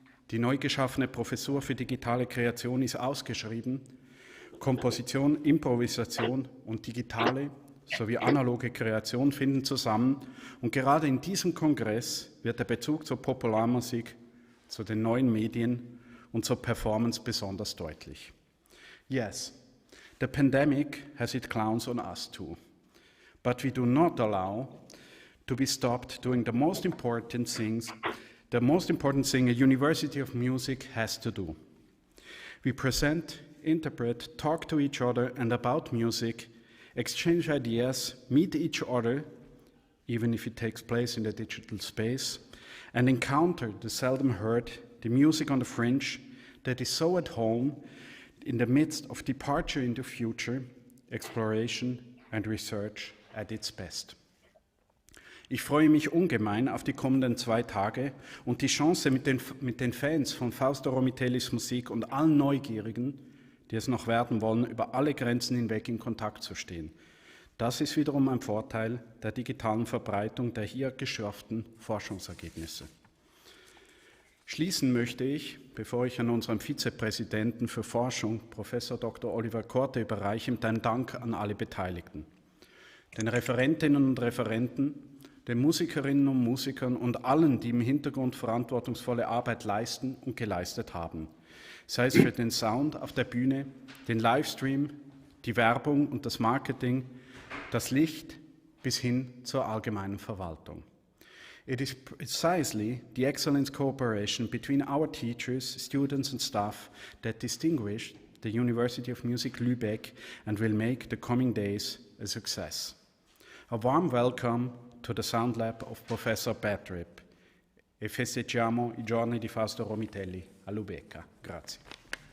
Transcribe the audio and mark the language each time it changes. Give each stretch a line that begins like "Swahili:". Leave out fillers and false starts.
German: Die neu geschaffene Professur für digitale Kreation ist ausgeschrieben. Komposition, Improvisation und digitale sowie analoge Kreation finden zusammen. Und gerade in diesem Kongress wird der Bezug zur Popularmusik, zu den neuen Medien und zur Performance besonders deutlich.
English: Yes, the pandemic has its clowns on us too. But we do not allow to be stopped doing the most important thing a University of Music has to do. We present, interpret, talk to each other and about music, exchange ideas, meet each other, even if it takes place in the digital space, and encounter the seldom heard, the music on the fringe that is so at home in the midst of departure into future, exploration and research at its best.
German: Ich freue mich ungemein auf die kommenden 2 Tage und die Chance, mit den Fans von Fausto Romitellis Musik und allen Neugierigen, die es noch werden wollen, über alle Grenzen hinweg in Kontakt zu stehen. Das ist wiederum ein Vorteil der digitalen Verbreitung der hier geschürften Forschungsergebnisse. Schließen möchte ich, bevor ich an unseren Vizepräsidenten für Forschung, Prof. Dr. Oliver Korte, überreiche, mit einem Dank an alle Beteiligten. Den Referentinnen und Referenten, den Musikerinnen und Musikern und allen, die im Hintergrund verantwortungsvolle Arbeit leisten und geleistet haben. Sei es für den Sound auf der Bühne, den Livestream, die Werbung und das Marketing, das Licht bis hin zur allgemeinen Verwaltung.
English: It is precisely the excellent cooperation between our teachers, students and staff that distinguished the University of Music Lübeck, and will make the coming days a success. A warm welcome to the Sound Lab of Professor Patrick
Italian: e festeggiamo i giorni di Fausto Romitelli a Lübeck. Grazie.